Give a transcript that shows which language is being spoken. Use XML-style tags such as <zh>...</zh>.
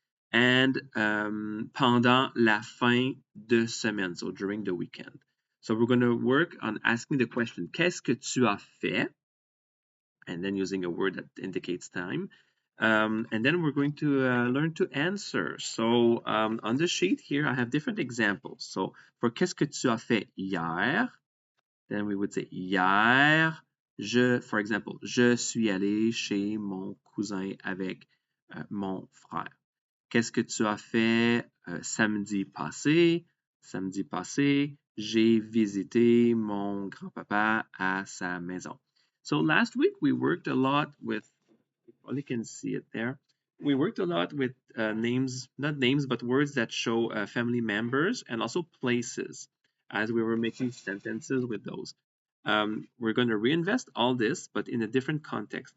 <fr>And pendant la fin de semaine,</fr> <en>so during the weekend. So we're going to work on asking the question,</en> <fr>Qu'est-ce que tu as fait?</fr> <en>And then using a word that indicates time. And then we're going to learn to answer. So on the sheet here, I have different examples. So for</en> <fr>Qu'est-ce que tu as fait hier?</fr> <en>Then we would say</en> <fr>hier,</fr> <en>for example,</en> <fr>je suis allé chez mon cousin avec mon frère. Qu'est-ce que tu as fait samedi passé? Samedi passé, j'ai visité mon grand-papa à sa maison.</fr> <en>So last week we worked a lot with, you probably can see it there. We worked a lot with names, not names, but words that show family members and also places as we were making sentences with those. We're going to reinvest all this, but in a different context.</en>